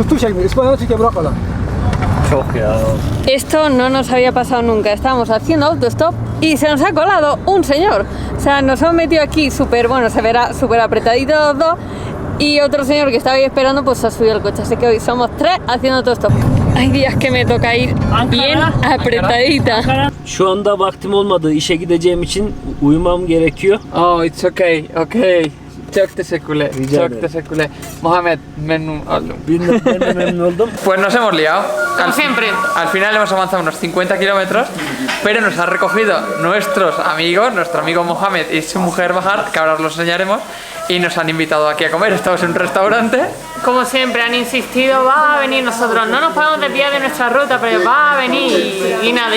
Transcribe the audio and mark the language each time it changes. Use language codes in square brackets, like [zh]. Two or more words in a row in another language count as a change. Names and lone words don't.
[es] Esto no nos había pasado nunca. Estábamos haciendo autostop y se nos ha colado un señor. O sea, nos hemos metido aquí súper, bueno, se verá súper apretaditos los dos. Y otro señor que estaba ahí esperando, pues se ha subido al coche. Así que hoy somos 3 haciendo autostop. Hay días que me toca ir bien apretadita. [tr] Şu anda vaktim olmadı. İşe gideceğim için uyumam gerekiyor. [en] Oh, it's okay. [tr] Çok teşekkürler. Mohamed, memnun oldum. Ben de memnun oldum. [es] Pues nos hemos liado. Como siempre. Al final hemos avanzado unos 50 kilómetros, pero nos ha recogido nuestro amigo Mohamed y su mujer Bahar, que ahora os lo enseñaremos, y nos han invitado aquí a comer. Estamos en un restaurante. Como siempre, han insistido, va a venir nosotros. No nos podemos desviar de nuestra ruta, pero va a venir y nada.